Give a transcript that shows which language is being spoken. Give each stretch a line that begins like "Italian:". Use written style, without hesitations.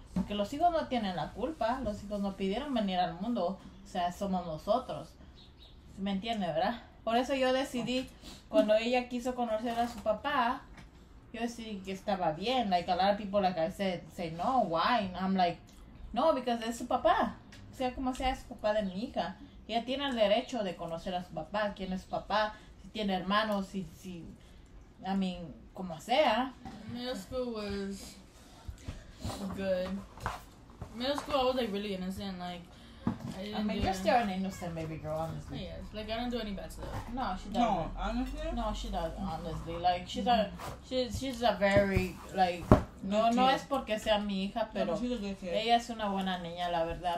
Spanish: Porque los hijos no tienen la culpa, los hijos no pidieron venir al mundo, o sea, somos nosotros. ¿Me entiende, verdad? Por eso yo decidí, cuando ella quiso conocer a su papá, yo decidí que estaba bien.
English: Like, a lot of people, like I said, say, no, why? And I'm like, no, because es su papá. O sea, como sea, es su papá de mi hija. Ella tiene el derecho de conocer a su papá, quién es su papá, si tiene hermanos, si
Spanish: I mean,
English: como sea. Middle school was good. Middle school, I was like really innocent. Like, I mean, you're still an innocent baby girl, honestly. Yes, like I don't do any bad stuff. No, she doesn't. No, honestly? No, she doesn't, honestly.
Spanish: Like, she's a very, like, no es porque sea mi hija, pero ella es una buena niña, la verdad.